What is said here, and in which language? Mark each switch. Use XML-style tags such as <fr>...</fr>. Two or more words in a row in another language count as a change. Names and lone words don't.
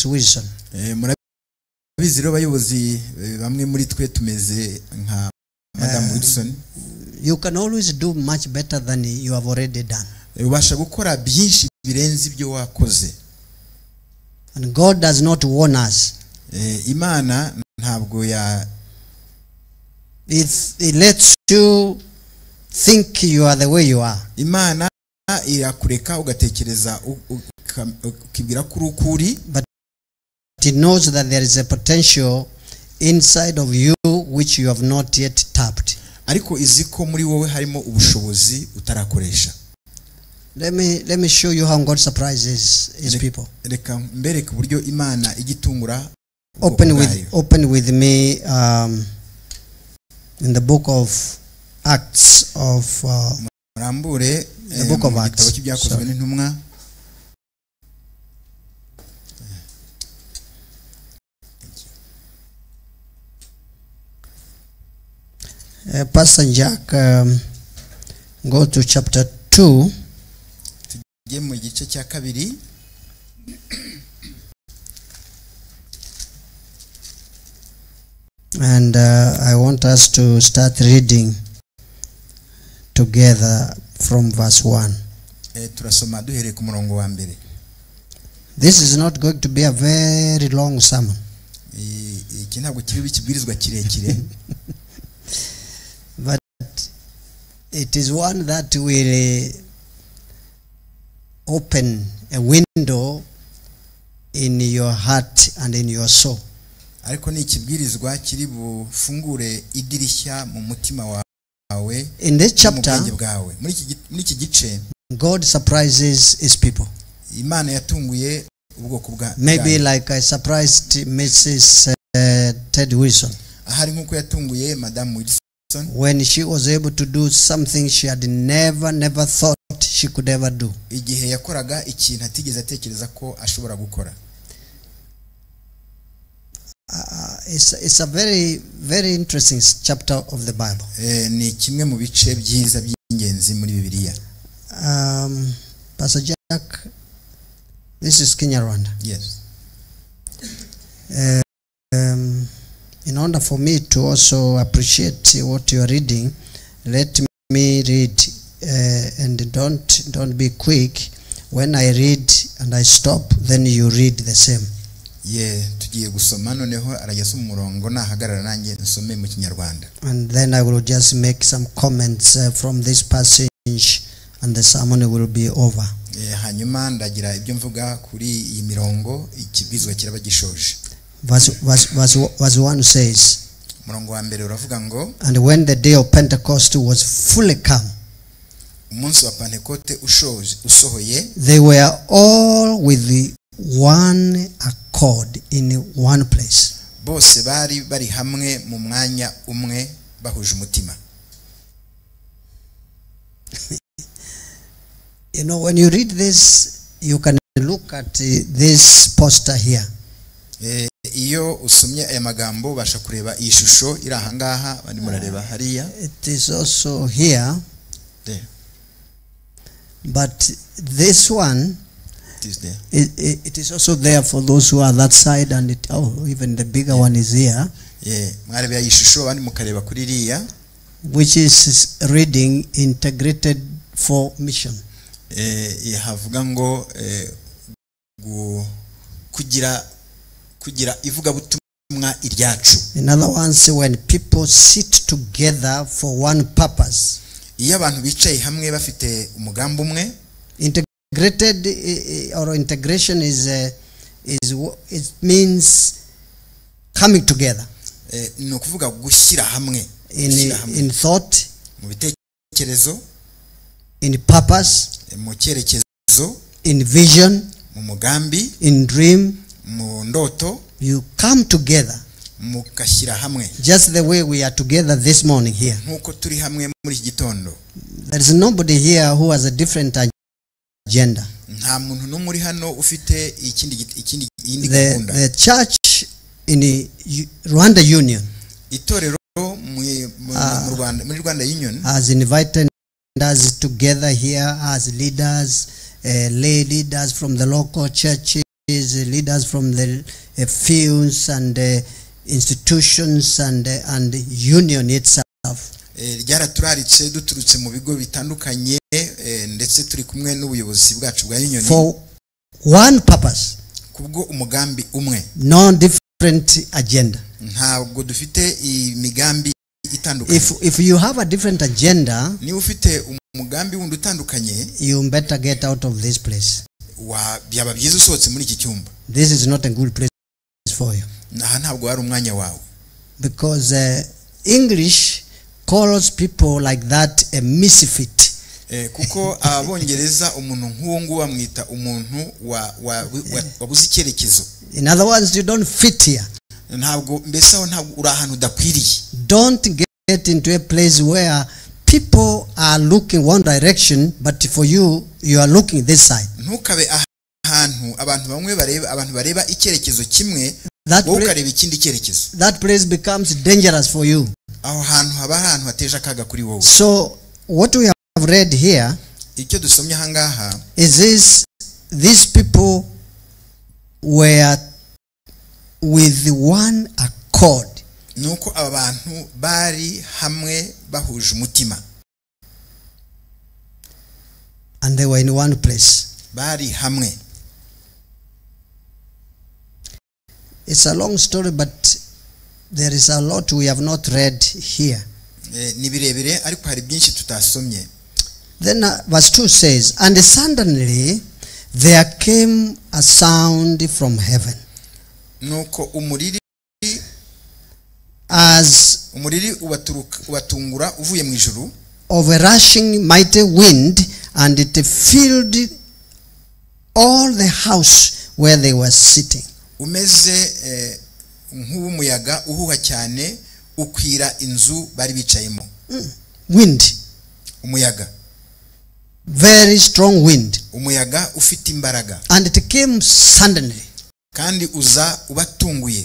<rw>Wilson. Murabizi rero bayobozi bamwe muri twe tumeze nka Madam Wilson.</rw> <en>You can always do much better than you have already done.</en> <rw>Ubasha gukora byinshi birenze ibyo wakoze.</rw> <en>And God does not warn us.</en> <rw>Imana ntabwo</rw> <en>it lets you think you are the way you are.</en> <rw>Imana irakureka ugatekereza ukibwira ko urukuri.</rw> <en>But it knows that there is a potential inside of you which you have not yet tapped.</en> <rw>ariko izi ko muri wowe harimo ubushobozi utarakoresha.</rw> <en>Let me show you how God surprises his people.</en> <rw>Reka mbereke uburyo Imana igitungura.</rw> <en>Open with me in the book of Acts of</en> <rw>Marambure</rw> <en>the book of Acts.</en> <rw>Igitabo cy'ibyakozwe n'intumwa.</rw> <en>Pastor Jack, go to chapter 2.</en> <rw>Tujye mu gice cya kabiri.</rw> <en>And I want us to start reading together from verse 1.</en> <rw>Turasoma duhereye ku murongo wa mbere.</rw> <en>This is not going to be a very long sermon.</en> <rw>Iki ntabwo kiri kibwirizwa kirekire.</rw> <en>But it is one that will open a window in your heart and in your soul.</en> <rw>Ariko ni ikibwirizwa kiri bufungure idirishya mu mutima wawe.</rw> <en>In this chapter,</en> <rw>muri iki gice,</rw> <en>God surprises his people.</en> <rw>Imana yatunguye ubwoko bwa.</rw> <en>Maybe like I surprised Mrs. Ted Wilson.</en> <rw>Ahari nkuko yatunguye Madame Wilson.</rw> <en>When she was able to do something she had never thought she could ever do.</en> <rw>Igihe yakoraga ikintu atigeze atekereza ko ashobora gukora.</rw> <en>It's a very interesting chapter of the Bible.</en> <rw>Ni kimwe mu bice byiza by'ingenzi muri Bibiliya.</rw> <en>Pastor Jack, this is Kinyarwanda. Yes. In order for me to also appreciate what you are reading, let me read and don't be quick. When I read and I stop, then you read the same.</en> <rw>Tugiye gusoma noneho arajya umurongo nahagarara nanjye nsome mu Kinyarwanda.</rw> <en>And then I will just make some comments from this passage and the sermon will be over.</en> <rw>Hanyuma ndagira ibyo mvuga kuri iyi mirongo ikibizwa kiraba gishoje.</rw> <en>Verse 1 says,</en> <rw>murongo wa mbere uravuga ngo,</rw> <en>and when the day of Pentecost was fully come,</en> <rw>umunsi wa Pentecote usohoye,</rw> <en>they were all with one accord in one place.</en> <rw>Bose bari hamwe mu mwanya umwe bahuje umutima.</rw> <en>You know, when you read this, you can look at this poster here.</en> <rw>Iyo usomye aya magambo basha kureba iyi shusho iri aha ngaha bari murareba hariya.</rw> <en>It is also here. There. But this one, it is there. It is also there for those who are that side, and even the bigger one is here.</en> <rw>Mwareba iyi shusho bandi mukareba kuri iriya,</rw> <en>which is reading integrated for mission.</en> <rw>Havuga ngo kugira ivuga butumwa iryacu.</rw> <en>In other words, when people sit together for one purpose,</en> <rw>iyo abantu bicaye hamwe bafite umugambi umwe,</rw> <en>integrated or integration it means coming together.</en> <rw>No kuvuga gushyira hamwe</rw> <en>in thought,</en> <rw>mu bitekerezo,</rw> <en>in purpose,</en> <rw>mu cyerekezo,</rw> <en>in vision,</en> <rw>mu mugambi,</rw> <en>in dream,</en> <rw>mu ndoto.</rw> <en>You come together</en> <rw>mukashyira hamwe,</rw> <en>just the way we are together this morning here.</en> <rw>Nkuko turi hamwe muri iki gitondo.</rw> <en>There is nobody here who has a different agenda.</en> <rw>Nta muntu n'umwe uri hano ufite iyindi gahunda.</rw> <en>The church in the Rwanda Union,</en> <rw>itorero muri Rwanda Union,</rw> <en>has invited us together here as leaders, lay leaders from the local churches, leaders from the fields and institutions and union itself.</en> <rw>Ryaraturaritse duturutse mu bigo bitandukanye ndetse turi kumwe n'ubuyobozi bwacu bwa union</rw> <en>for one purpose,</en> <rw>kubwo umugambi umwe,</rw> <en>no different agenda.</en> <rw>Ntabwo dufite imigambi itandukanye.</rw> <en>If you have a different agenda,</en> <rw>ni ufite umugambi wundi utandukanye,</rw> <en>you better get out of this place. Byaba byiza usohotse muri iki cyumba. This is not a good place for you.</en> <rw>Ntabwo ari umwanya wawe.</rw> <en>Because English calls people like that a misfit.</en> <rw>Kuko abongereza umuntu nk'uwo nguwo amwita umuntu wabuze icyerekezo.</rw> <en>In other words, you don't fit here.</en> <rw>Ntabwo mbese aho ntabwo uri ahantu udakwiriye.</rw> <en>Don't get into a place where people are looking one direction, but for you, you are looking this side.</en> <rw>Ntukabe ahantu abantu bamwe bareba icyerekezo kimwe, wowe ukareba ikindi cyerekezo.</rw> <en>That place becomes dangerous for you.</en> <rw>Aho hantu haba ahantu hateje akaga kuri wowe.</rw> <en>So what we have read here</en> <rw>icyo dusomye ahangaha</rw> <en>is these people were with one accord.</en> <rw>Nuko abantu bari hamwe bahuje umutima.</rw> <en>And they were in one place.</en> <rw>Bari hamwe.</rw> <en>It's a long story, but there is a lot we have not read here.</en> <rw>Ni birebire ariko hari byinshi tutasomye.</rw> <en>Then verse 2 says, and suddenly there came a sound from heaven.</en> <rw>Nuko umuriri ubatungura uvuye mu ijuru,</rw> <en>of a rushing mighty wind, and it filled all the house where they were sitting.</en> <rw>Umeze nk'umuyaga uhuha cyane ukwira inzu bari bicayemo.</rw> <en>Wind.</en> <rw>Umuyaga.</rw> <en>Very strong wind.</en> <rw>Umuyaga ufite imbaraga.</rw> <en>And it came suddenly.</en> <rw>Kandi uza ubatunguye.</rw>